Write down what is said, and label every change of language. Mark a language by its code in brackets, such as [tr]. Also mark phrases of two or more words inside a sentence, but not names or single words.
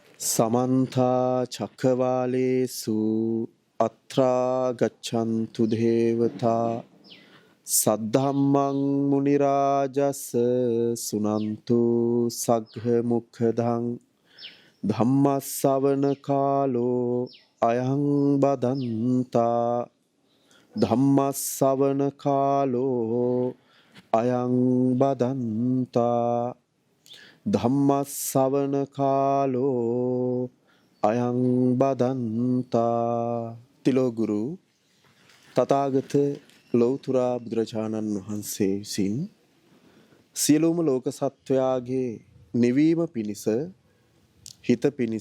[pi] समन्ता चक्रवालेषु अत्रा गच्छन्तु देवता सद्धम्मं मुनिराजस् सुनन्तु सग्मुखदं धम्मश्रवण कालो अयं बदन्ता धम्मश्रवण कालो अयं बदन्ता ධම්මස්සවන කාලෝ අයං බදන්තා [si] තිලෝගුරු තථාගත ලෞතුරා බුදුරජාණන් වහන්සේ විසින් සියලුම ලෝක සත්වයාගේ නිවීම පිණිස හිත පිණිස